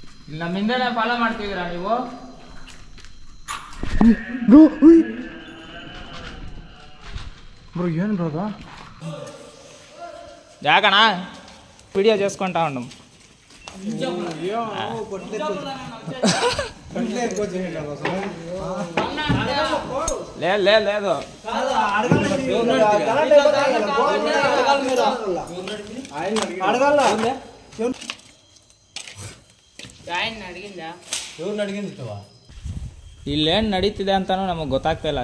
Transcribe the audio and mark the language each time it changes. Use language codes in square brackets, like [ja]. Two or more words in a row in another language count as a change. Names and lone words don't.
[kn] ನಮ್ಮಿಂದನೇ ಫಾಲೋ ಮಾಡ್ತಿದ್ದೀರಾ ನೀವು? బ్రో ಏನು బ్రో ಅದು? ಯಾಕಣ್ಣ ವಿಡಿಯೋ [te] చేసుకుంటా ఉండం. [kn] లేదు ಇಲ್ಲೇನು ನಡೀತಿದೆ ಅಂತಾನು ನಮಗೆ ಗೊತ್ತಾಗ್ತಾ ಇಲ್ಲ.